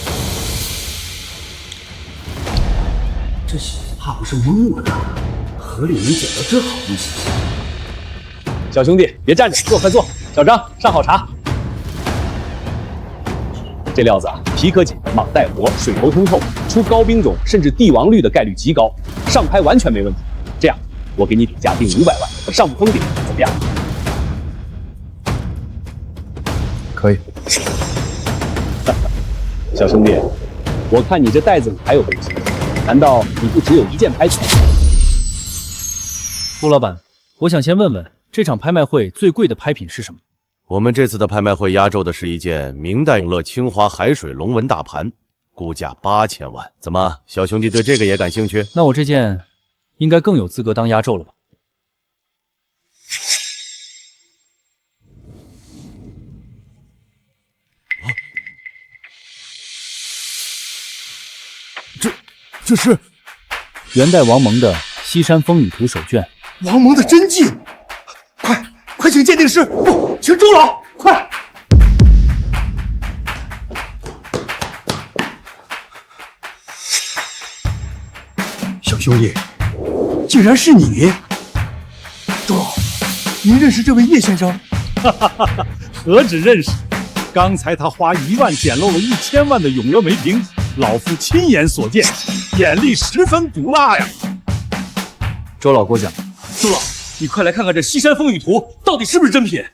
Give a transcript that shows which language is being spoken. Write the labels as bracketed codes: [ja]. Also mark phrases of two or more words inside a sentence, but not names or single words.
[zh] 這小子怕不是蒙我的，河里能捡到這好东西。小兄弟，別站着，坐，快坐。小張，上好茶。這料子啊，皮可緊，蟒帶活，水头通透，出高兵种甚至帝王绿的概率極高，上拍完全沒問題。這樣，我給你底價定500萬，上不封頂，怎麼樣？可以。小兄弟，我看你這袋子裡還有東西，難道你不只有一件拍品？陆老板，我想先問問，這場拍賣會最貴的拍品是什麼？我們這次的拍賣會壓軸的是一件明代永樂青花海水龙紋大盘，估價8000萬。怎麼，小兄弟对這個也感興趣？那我這件應該更有資格當壓軸了吧？这是元代王蒙的《西山风雨图》手卷，王蒙的真迹，快請鉴定師，不，請周老，快！小兄弟，竟然是你！周老，您認識這位葉先生？何止認識，剛才他花1萬撿漏了1000萬的永樂梅瓶，老夫親眼所見，眼力十分毒辣呀！周老過獎。周老，你快來看看這《西山風雨圖》到底是不是真品？